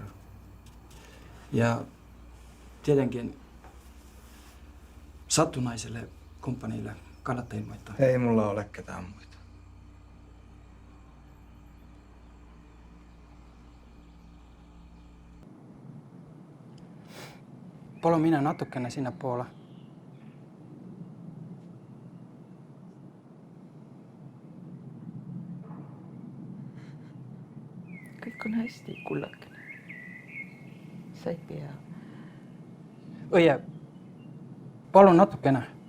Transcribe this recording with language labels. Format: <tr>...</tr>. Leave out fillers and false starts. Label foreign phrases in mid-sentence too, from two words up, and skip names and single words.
<fi>Ja tietenkin sattunaiselle kumppanille kannattaa ilmoittaa. Ei mulla ole ketään muita.</fi> <et>Palun minä natukene sinne poole. Kõik on hästi, kullakene. Sa ei pea. Õie, palun natukene.</et>